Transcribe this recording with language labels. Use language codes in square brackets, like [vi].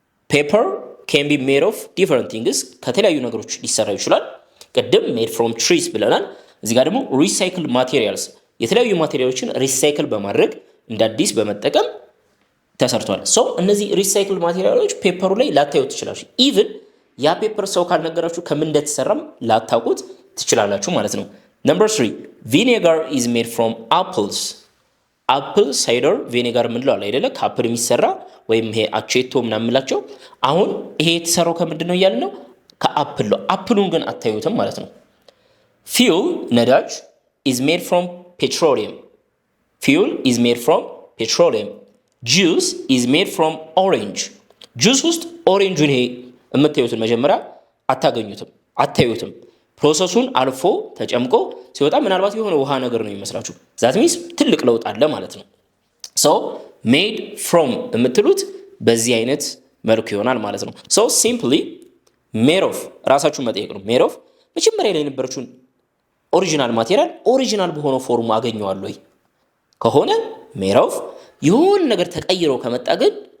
[en] paper can be made of different things [am] ከተለያዩ ነገሮች ሊሰራ ይችላል። ቅድም [en] made from trees [am] ብለናል። እዚህ ጋር ደግሞ [en] recycled materials [am] የተለያዩ ማቴሪያሎችን ሪሳይክል በማድረግ እንደ አዲስ በመጠቀም ተሰርቷል። ሶ እነዚህ ሪሳይክል ማቴሪያሎች ፔፐሩ ላይ ላታዩት ትችላላችሁ። ኢቭን ያ ፔፐር ሰው ካልነገራችሁ ከምን እንደተሰራም ላታውቁት ትችላላችሁ ማለት ነው። ነምበር 3 [en] ቪኔጋር ኢዝ ሜድ ፍሮም አፕልስ። [am] አፕል ሳይደር ቪኔጋር ምንለው አለ አይደለ? ከአፕል የሚሰራ ወይም ይሄ አቼቶ ምናምን የምላቸው። አሁን ይሄ የተሰራው ከምንድን ነው እያልን ነው? ከአፕል ነው። አፕሉን ግን አታዩትም ማለት ነው። ፊውል ነዳጅ [en] ኢዝ ሜድ ፍሮም petroleum. Fuel is made from petroleum. Juice is made from orange. [am] Juice ውስጥ ኦሬንጁን ይሄ የምታዩትን መጀመሪያ አታዩትም። ፕሮሰሱን አልፎ ተጨምቆ ሲወጣ ምናልባት የሆነ ውሃ ነገር ነው የሚመስላችሁ። ዛት ሚንስ ትልቅ ለውጥ አለ ማለት ነው። ሶ ሜድ ፍሮም የምትሉት በዚህ አይነት መልኩ ይሆናል ማለት ነው። ሶ ሲምፕሊ ሜድ ኦፍ ራሳችሁን መጠየቅ ነው። ሜድ ኦፍ መጀመሪያ ላይ የነበረችውን ኦሪጂናል ማቴሪያል ኦሪጂናል በሆነው ፎርሙ አገኘዋለሁ ወይ ከሆነ ሜድ ኦፍ፣ የሆነ ነገር ተቀይሮ ከመጣ ግን